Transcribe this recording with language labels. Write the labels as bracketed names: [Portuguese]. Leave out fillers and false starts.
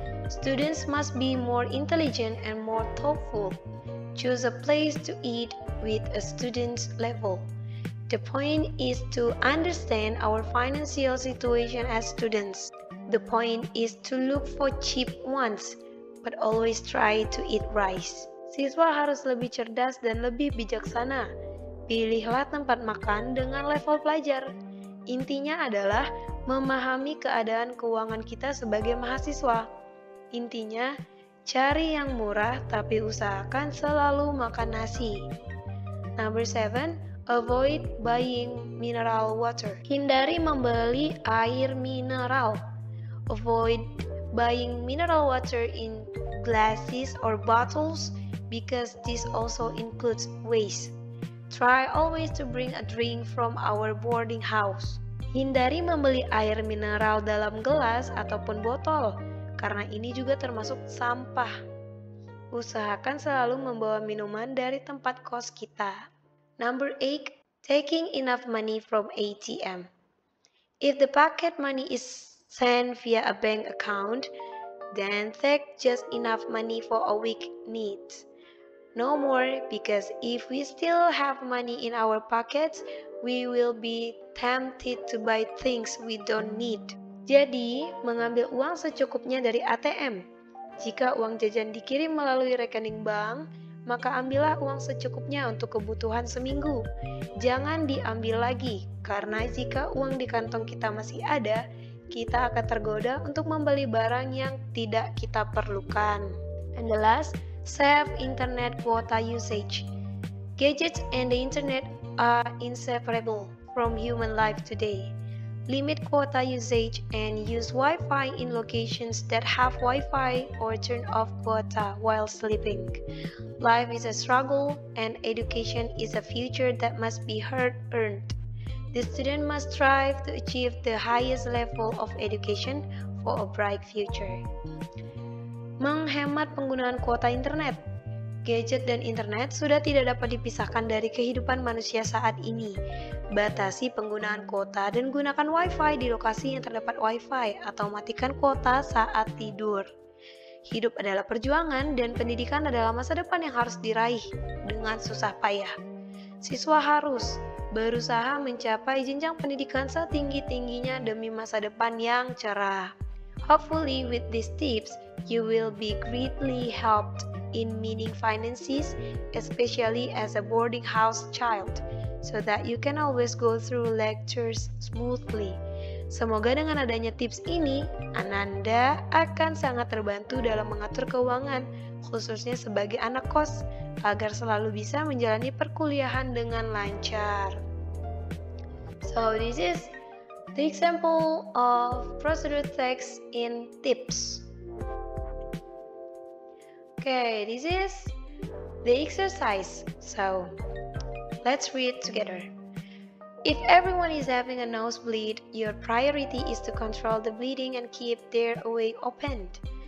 [English] Students must be more intelligent and more thoughtful. Choose a place to eat with a student's level. The point is to understand our financial situation as students. The point is to look for cheap ones, but always try to eat rice. [Indonesian] Siswa harus lebih cerdas dan lebih bijaksana. Pilihlah tempat makan dengan level pelajar. Intinya adalah memahami keadaan keuangan kita sebagai mahasiswa. Intinya, cari yang murah tapi usahakan selalu makan nasi. [English] Number 7, avoid buying mineral water. [Indonesian] Hindari membeli air mineral. [English] Avoid buying mineral water in glasses or bottles because this also includes waste. Try always to bring a drink from our boarding house. [Indonesian] Hindari membeli air mineral dalam gelas ataupun botol, karena ini juga termasuk sampah. Usahakan selalu membawa minuman dari tempat kos kita. [English] Number 8, taking enough money from ATM. If the pocket money is sent via a bank account, then take just enough money for a week needs. No more, because if we still have money in our pockets, we will be tempted to buy things we don't need. [Indonesian] Jadi, mengambil uang secukupnya dari ATM. Jika uang jajan dikirim melalui rekening bank, maka ambillah uang secukupnya untuk kebutuhan seminggu. Jangan diambil lagi, karena jika uang di kantong kita masih ada, kita akan tergoda untuk membeli barang yang tidak kita perlukan. [English] And the last, save internet quota usage. Gadgets and the internet are inseparable from human life today. Limit quota usage and use Wi-Fi in locations that have Wi-Fi or turn off quota while sleeping. Life is a struggle and education is a future that must be hard-earned. The student must strive to achieve the highest level of education for a bright future. [Indonesian] Menghemat penggunaan kuota internet. Gadget dan internet sudah tidak dapat dipisahkan dari kehidupan manusia saat ini. Batasi penggunaan kuota dan gunakan Wi-Fi di lokasi yang terdapat Wi-Fi atau matikan kuota saat tidur. Hidup adalah perjuangan dan pendidikan adalah masa depan yang harus diraih dengan susah payah. Siswa harus berusaha mencapai jenjang pendidikan setinggi-tingginya demi masa depan yang cerah. [English] Hopefully with these tips, you will be greatly helped in meeting finances, especially as a boarding house child, so that you can always go through lectures smoothly. [Indonesian] Semoga dengan adanya tips ini, Ananda akan sangat terbantu dalam mengatur keuangan, khususnya sebagai anak kos, agar selalu bisa menjalani perkuliahan dengan lancar. [English] So this is the example of procedure text in tips. Okay, this is the exercise. So let's read together. If everyone is having a nosebleed, your priority is to control the bleeding and keep their airway opened.